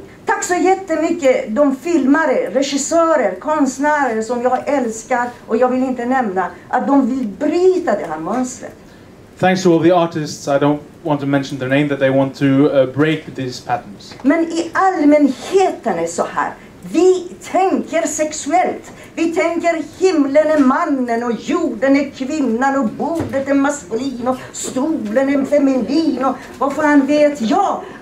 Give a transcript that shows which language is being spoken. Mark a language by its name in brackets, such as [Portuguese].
[Swedish] Tack så jättemycket de filmare, regissörer, konstnärer som jag älskar och jag vill inte nämna att de vill bryta det här mönstret. [English] Thanks to all the artists, I don't want to mention their name, that they want to break these patterns. [Swedish] Men i allmänheten är så här. Vi tänker sexuellt. Vi tänker himlen är mannen och jorden är kvinnan och bordet är maskulin och stolen är feminin och vad fan vet jag.